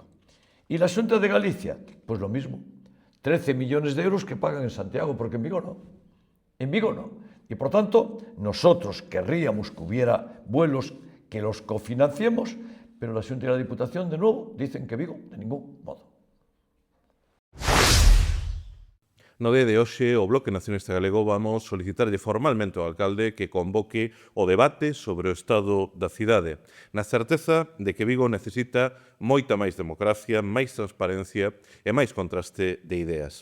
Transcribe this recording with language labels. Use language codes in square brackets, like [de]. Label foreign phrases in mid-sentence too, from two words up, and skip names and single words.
[es] Y la Xunta de Galicia, pues lo mismo, 13 millones de euros que pagan en Santiago, porque en Vigo no. En Vigo no. Y por tanto, nosotros querríamos que hubiera vuelos que los cofinanciemos, pero la Xunta y la Diputación, de nuevo, dicen que Vigo de ningún modo. [gl] No día de hoxe, o Bloque Nacionalista Galego vamos solicitarlle formalmente ao alcalde que convoque o debate sobre o estado da cidade, na certeza de que Vigo necesita moita máis democracia, máis transparencia e máis contraste de ideas.